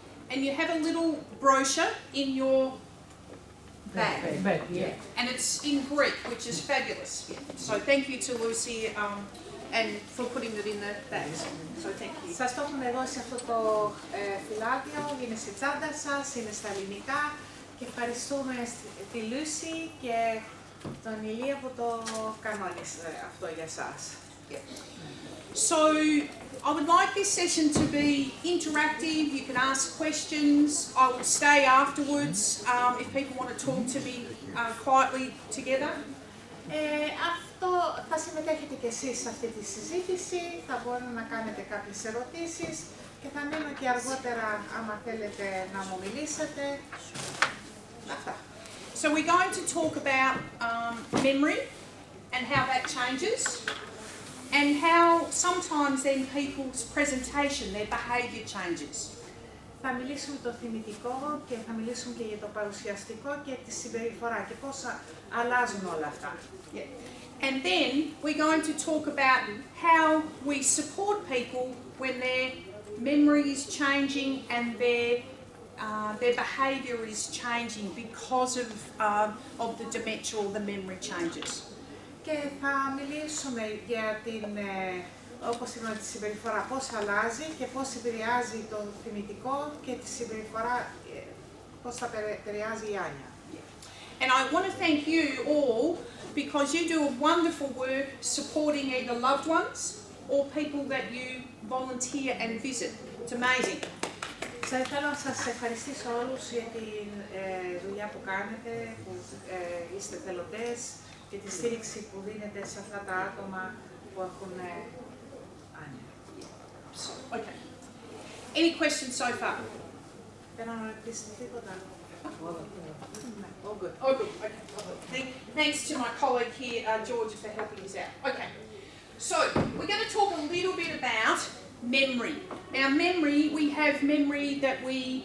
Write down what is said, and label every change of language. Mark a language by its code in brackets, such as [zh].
[en] And you have a little brochure in your bag. Yeah. And it's in Greek, which is fabulous. So thank you to Lucy and for putting it in the bags. So thank you. [el] Σας το έχουμε δώσει αυτό το φυλάδιο, είναι στη τσάντα σας, είναι στα ελληνικά και ευχαριστούμε τη Lucy και τον Ηλία που το κανόνισε αυτό για σας. [en] So I would like this session to be interactive. You can ask questions. I will stay afterwards if people want to talk to me quietly together. [el] Αυτό θα συμμετέχετε και εσείς σε αυτή τη συζήτηση, θα μπορείτε να κάνετε κάποιες ερωτήσεις και θα μείνω και αργότερα άμα θέλετε να μου μιλήσετε. Αυτά. [en] So we're going to talk about memory and how that changes. And how sometimes then people's presentation, their behaviour changes. [el] Θα μιλήσουμε το θυμητικό και θα μιλήσουμε και για το παρουσιαστικό και τη συμπεριφορά και πώς αλλάζουν όλα αυτά. [en] Yeah. And then we're going to talk about how we support people when their memory is changing and their behaviour is changing because of the dementia or the memory changes. [el] Και θα μιλήσουμε για την, όπως είπαμε, τη συμπεριφορά, πώς αλλάζει και πώς επηρεάζει το θυμητικό και τη συμπεριφορά, πώς θα επηρεάζει η άνοια. [en] And I want to thank you all because you do a wonderful work supporting either loved ones or people that you volunteer and visit. It's amazing. [el] Θέλω να σας ευχαριστήσω όλους για τη δουλειά που κάνετε, που είστε θελοντές, και τη στήριξη που δίνεται σε αυτά τα άτομα που έχουν άνοια. [en] Okay. Any questions so far? [el] Θέλω να ρωτήσετε τίποτα. [en] All good. All good. Okay. Thanks to my colleague here, Georgia, for helping us out. Okay. So we're going to talk a little bit about memory. Now, memory, we have memory that we.